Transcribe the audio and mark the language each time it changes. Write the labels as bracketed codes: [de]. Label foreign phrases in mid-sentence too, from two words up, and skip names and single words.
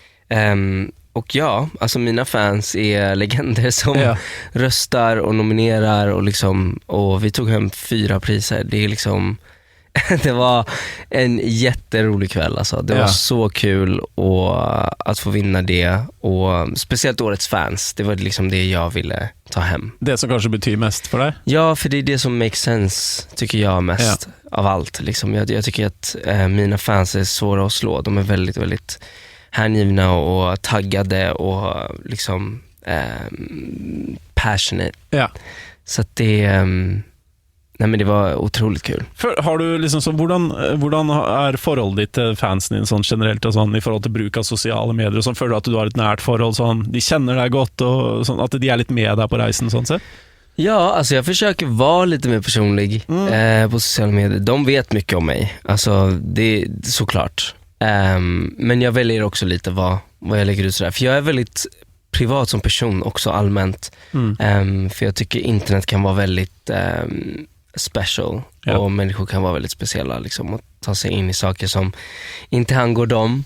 [sv] Och ja, alltså mina fans är legender som röstar och nominerar och liksom, och vi tog hem 4 priser. Det är liksom det var en jätterolig kväll alltså. Det var så kul att få vinna det, och speciellt årets fans. Det var liksom det jag ville ta hem. Det som kanske betyder mest för dig? Ja, för det är det som [en] makes sense, [sv] tycker jag, mest av allt liksom. Jag tycker att mina fans är svåra att slå. De är väldigt, väldigt hängivna och taggade och liksom passionate. Ja. Så att nej, men det var otroligt kul. Har du liksom så, [no] hvordan er forholdet ditt til fansen din sånn generelt, og sånn, i forhold til bruk av sosiale medier og sånn? Føler du at du har et nært forhold, sånn, de känner deg godt, og sånn, at de er litt med deg på reisen sånn sett? [sv] Ja, alltså jag försöker vara lite mer personlig på sociala medier. De vet mycket om mig, alltså det såklart. Men jag väljer också lite vad jag lägger ut sådär. För jag är väldigt privat som person också allmänt. För jag tycker internet kan vara väldigt special och människor kan vara väldigt speciella liksom, och ta sig in i saker som inte angår dem.